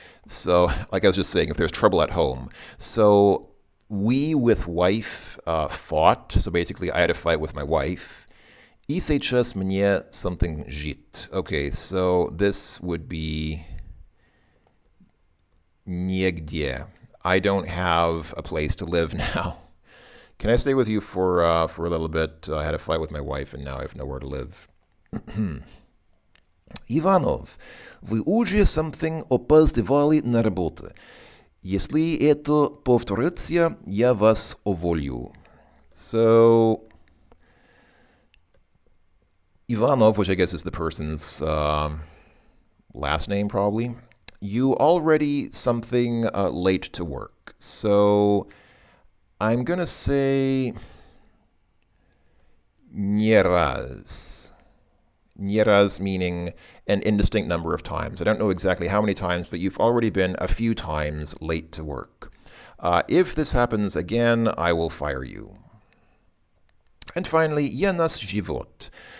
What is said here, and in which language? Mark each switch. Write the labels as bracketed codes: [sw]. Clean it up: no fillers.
[en] So, like I was just saying, if there's trouble at home. So, we with wife fought. So basically, I had a fight with my wife. [ru] И сейчас мне [en] something [ru] жить. [en] Okay, so this would be негде. I don't have a place to live now. Can I stay with you for a little bit? I had a fight with my wife, and now I have nowhere to live. [ru] Иванов, вы уже [en] something [ru] опоздавали на работу. Если это повторится, я вас уволю. [en] So, Ivanov, which I guess is the person's last name probably, you already something late to work. So, I'm going to say [ru] не раз. Не раз [en] meaning an indistinct number of times. I don't know exactly how many times, but you've already been a few times late to work. If this happens again, I will fire you. And finally, [ru] я нас живот.